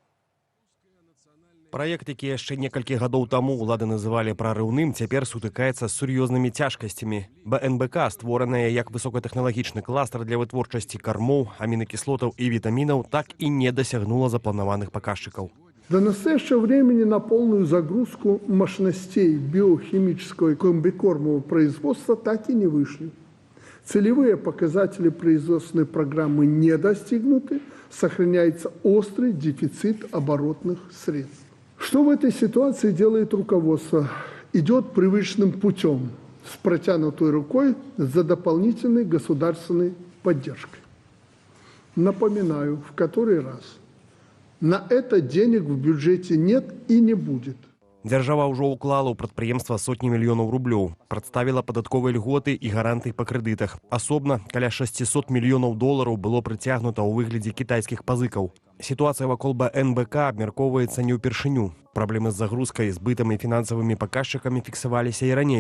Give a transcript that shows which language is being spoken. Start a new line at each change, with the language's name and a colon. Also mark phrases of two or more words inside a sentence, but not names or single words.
Belarusian: Праект, які яшчэ некалькі гадоў таму ўлады называлі прарыўным, цяпер сутыкаецца з сур'ёзнымі цяжкасцямі. БНБК, створаная як высокатэхналагічны кластар для вытворчасці кармоў, амінакіслотаў і вітамінаў, так і не дасягнула запланаваных паказчыкаў.
Russian: До настоящего времени на полную загрузку мощностей биохимического и комбикормового производства так и не вышли. Целевые показатели производственной программы не достигнуты, сохраняется острый дефицит оборотных средств. Что в этой ситуации делает руководство? Идет привычным путем, с протянутой рукой за дополнительной государственной поддержкой. Напоминаю, в который раз, на это денег в бюджете нет и не будет.
Belarusian: Дзяржава ўжо ўклала ў прадпрыемства сотні мільёнаў рублёў, прадставіла падатковыя льготы і гаранты па крэдытах. Асобна каля 600 мільёнаў долараў было прыцягнута ў выглядзе кітайскіх пазыкаў. Ситуация вакол БНБК абмяркоўваецца не ўпершыню. Праблемы з загрузкай, збытам і фінансавымі паказчыкамі фіксаваліся і раней.